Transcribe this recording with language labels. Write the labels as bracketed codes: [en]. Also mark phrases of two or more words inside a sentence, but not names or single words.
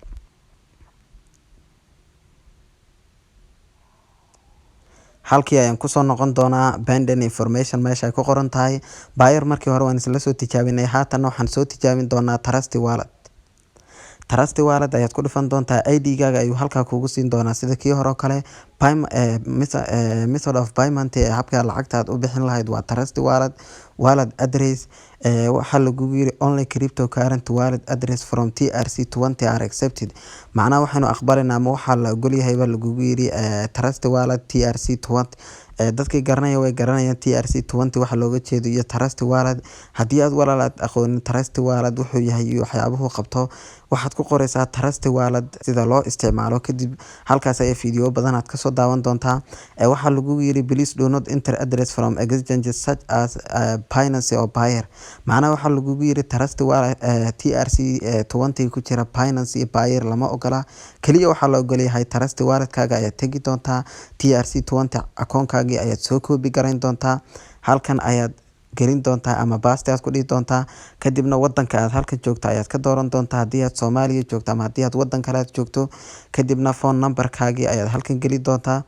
[so] halkii ayaan kusoo noqon doonaa. [en] binding information [so] meesha ay ku qoran tahay Payeer markii hore waan isla soo tijaabinay. haatan waxaan soo tijaabin doonaa Trust Wallet. Trust Wallet ayaad ku dhufan doontaa. ID-gaaga ayuu halkaa kugu siin doonaa sida kii hore oo kale. [en] method of payment [so] habka lacagta aad u bixin lahayd waa Trust Wallet address. waxaa lagugu yiri [en] only cryptocurrency wallet address from TRC20 are accepted. [so] macnaha waxaanu aqbalinaa ama waxaa la ogol yahay baa lagugu yiri Trust Wallet TRC20 dadkii garanaya way garanayaan TRC20 waxa looga jeedo iyo Trust Wallet. Haddii aad walaalaad aqoonin Trust Wallet wuxuu yahay iyo waxyaabuhu qabto, waxaad ku qoraysaa Trust Wallet sida loo isticmaalo, kadib halkaas ayaa fiidiyoo badan aad kasoo daawan doontaa. Waxaa lagu yiri [en] please do not enter address from exchanges such as Binance or Payeer. [so] Macnaha waxaa lagu yiri Trust Wallet TRC20 ku jira Binance iyo Payeer lama ogola, kaliya waxaa la ogol yahay Trust Wallet-kaaga ayaad tegi doontaa, TRC20 akoonkaagii ayaad soo koobi garayn doontaa, halkan ayaad gelin doontaa ama baaste aad ku dhihi doontaa, kadibna wadanka aad halkan joogto ayaad ka dooran doontaa haddii aad Soomaaliya joogto ama haddii aad wadan kale aad joogto, kadibna [en] phone number-kaagii [so] ayaad halkan geli doontaa.